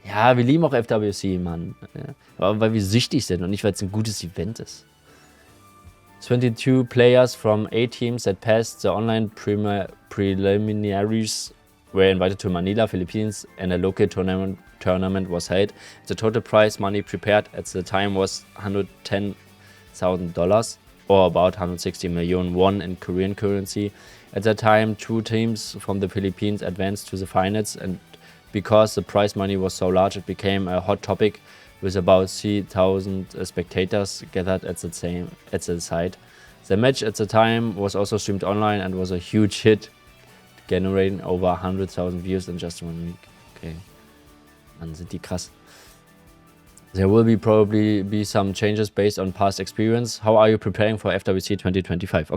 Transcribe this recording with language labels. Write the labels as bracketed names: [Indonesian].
[German] Ja, wir lieben auch FWC, Mann. Ja, aber weil wir süchtig sind und nicht, weil es ein gutes Event ist. [English] 22 players from 8 teams that passed the online preliminaries were invited to Manila, Philippines, and a local tournament was held. The total prize money prepared at the time was $110,000 or about 160 million won in Korean currency. At that time, 2 teams from the Philippines advanced to the finals, and because the prize money was so large, it became a hot topic with about 3,000 spectators gathered at the site. The match at the time was also streamed online and was a huge hit, generating over 100,000 views in just 1 week. [German] Okay, Mann, sind die krass. [English] There will probably be some changes based on past experience. How are you preparing for FWC 2025?